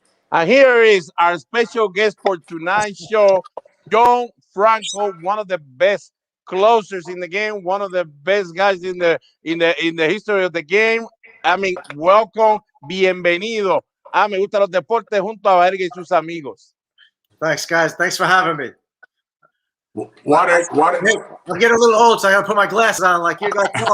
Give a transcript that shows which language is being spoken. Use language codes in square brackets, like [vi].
[en] And here is our special guest for tonight's show, John Franco, one of the best closers in the game, one of the best guys in the history of the game. I mean, welcome, bienvenido. [es] Me gustan los deportes junto a Baerga y sus amigos. [en] Thanks, guys. Thanks for having me. What? I'm getting a little old, so I got to put my glasses on like you guys.